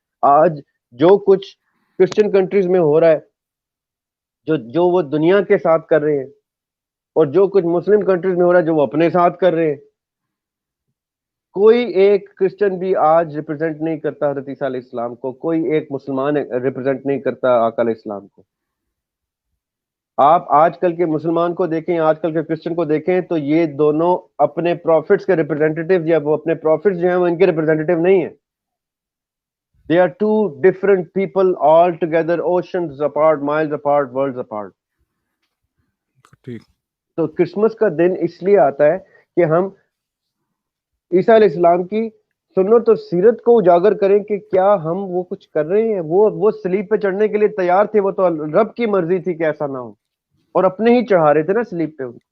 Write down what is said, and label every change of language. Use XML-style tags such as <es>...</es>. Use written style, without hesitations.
<ur>آج جو کچھ کرسچن کنٹریز میں ہو رہا ہے، جو وہ دنیا کے ساتھ کر رہے ہیں، اور جو کچھ مسلم کنٹریز میں ہو رہا ہے جو وہ اپنے ساتھ کر رہے ہیں، کوئی ایک کرسچن بھی آج ریپرزینٹ نہیں کرتا حضرت عیسیٰ علیہ السلام کو، کوئی ایک مسلمان ریپرزینٹ نہیں کرتا آقا علیہ السلام کو. آپ آج کل کے مسلمان کو دیکھیں، آج کل کے کرسچن کو دیکھیں، تو یہ دونوں اپنے پروفٹس کے ریپرزینٹیو، یا وہ اپنے پروفٹس جو ہیں وہ ان کے ریپرزینٹیو نہیں ہیں.</ur> <en>They are two different people altogether, oceans apart, miles apart, worlds apart.</en> <ur>ٹھیک. تو کرسمس کا دن اس لیے آتا ہے کہ ہم عیسیٰ علیہ السلام کی سنت اور سیرت کو اجاگر کریں کہ کیا ہم وہ کچھ کر رہے ہیں. وہ صلیب پہ چڑھنے کے لیے تیار تھے، وہ تو رب کی مرضی تھی کہ ایسا نہ ہو، اور اپنے ہی چڑھا رہے تھے نا صلیب پہ.</ur>